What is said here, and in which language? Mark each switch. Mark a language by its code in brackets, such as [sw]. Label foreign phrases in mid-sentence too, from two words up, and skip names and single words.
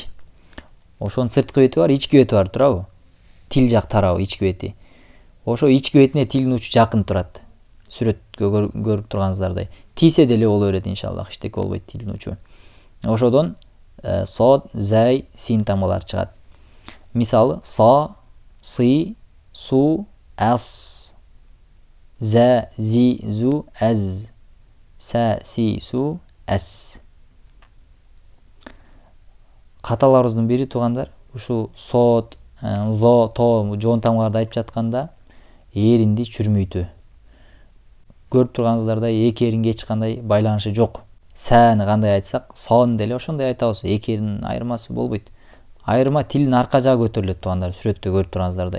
[ky] Ошонун сырткы бети бар, ички бети бар турабы? Тил жак тарабы, ички бети. Ошо ички бетине тилдин учу жакын турат. Сүрөткө көрүп турганыңыздардай. Тийсе деле боло берет иншаллах, эчтеке болбойт тилдин учу. Ошодон сот, зай, син тамгалары чыгат. Мисалы, са, сы, су, ас, зә, зи, зу, әз, сә, си, су, әс. Каталарыбыздын бири туугандар, ушу сот, зо, то, жоон тамгаларды айтып жатканда эринди чүрмөйтүү. Көрүп турганыңыздардай эки эринге эч кандай байланышы жок. Сәни кандай айтсак, соны деле ошондой айтабыз. Эки эринин айырмасы болбойт. Айырма тилдин арка жагы көтөрүлөт туугандар, сүрөттө көрүп турганыңыздардай.